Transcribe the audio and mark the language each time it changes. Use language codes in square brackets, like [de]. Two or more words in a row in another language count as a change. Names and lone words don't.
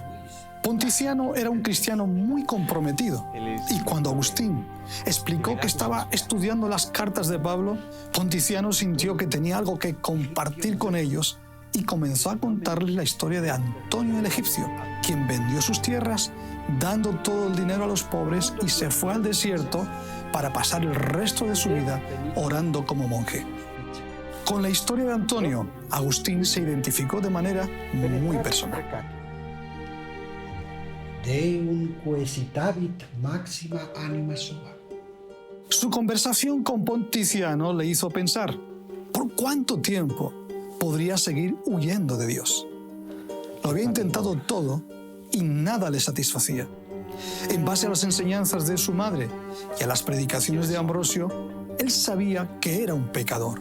[es] Ponticiano era un cristiano muy comprometido y cuando Agustín explicó que estaba estudiando las cartas de Pablo, Ponticiano sintió que tenía algo que compartir con ellos y comenzó a contarles la historia de Antonio el egipcio, quien vendió sus tierras dando todo el dinero a los pobres y se fue al desierto para pasar el resto de su vida orando como monje. Con la historia de Antonio, Agustín se identificó de manera muy personal. [la] Deum quaesitavit maxima anima sua. [es] Su conversación con Ponticiano le hizo pensar, ¿por cuánto tiempo podría seguir huyendo de Dios? Lo había intentado todo y nada le satisfacía. En base a las enseñanzas de su madre y a las predicaciones de Ambrosio, él sabía que era un pecador.